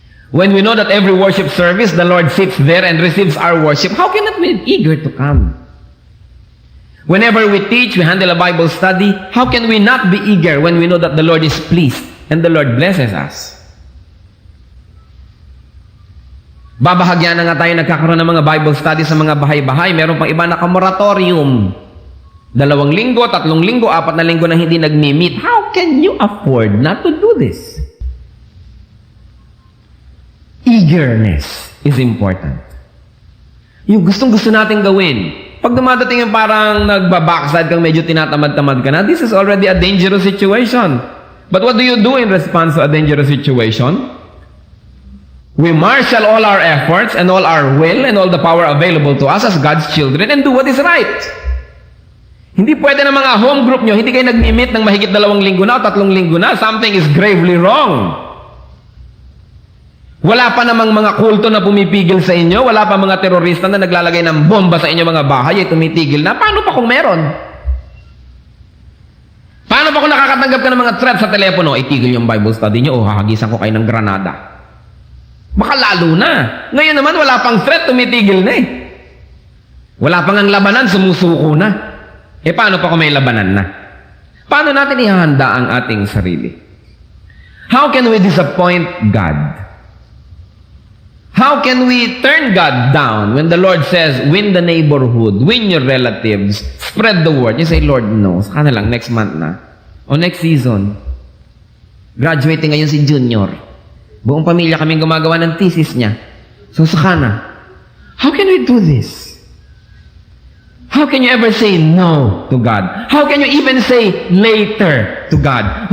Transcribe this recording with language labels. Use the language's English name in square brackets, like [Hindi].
[English] When we know that every worship service, the Lord sits there and receives our worship, how cannot we be eager to come? Whenever we teach, we handle a Bible study, how can we not be eager when we know that the Lord is pleased and the Lord blesses us? [Filipino] Babahagyan na nga tayo nagkakaroon ng mga Bible study sa mga bahay-bahay. Meron pang iba naka-moratorium. 2 linggo, 3 linggo, 4 na linggo na hindi nagmi-meet. [English] How can you afford not to do this? Eagerness is important. [Filipino] Yung gustong-gusto natin gawin. Pag dumadating yung parang nagbabackside kang medyo tinatamad-tamad ka na, [English] this is already a dangerous situation. But what do you do in response to a dangerous situation? We marshal all our efforts and all our will and all the power available to us as God's children and do what is right. [Filipino] Hindi pwede na mga home group nyo, hindi kayo nag-meet ng mahigit 2 linggo na o 3 linggo na. [English] Something is gravely wrong. [Filipino] Wala pa namang mga kulto na pumipigil sa inyo. Wala pa mga terorista na naglalagay ng bomba sa inyo mga bahay ay tumitigil na. Paano pa kung meron? Paano pa kung nakakatanggap ka ng mga threats sa telepono? Itigil yung Bible study nyo o hahagisan ko kayo ng granada. Baka lalo na. Ngayon naman wala pang threat, tumitigil na eh. Wala pang ang labanan, sumusuko na. Paano pa kung may labanan na? Paano natin ihahanda ang ating sarili? [English] How can we disappoint God? How can we turn God down when the Lord says, win the neighborhood, win your relatives, spread the word? You say, Lord, no. [Filipino] Saka na lang, [English] next month na. O next season. [Filipino] Graduating ngayon si Junior. Buong pamilya kaming gumagawa ng thesis niya. [English] So [Filipino] saka na. [English] How can we do this? How can you ever say no to God? How can you even say later to God?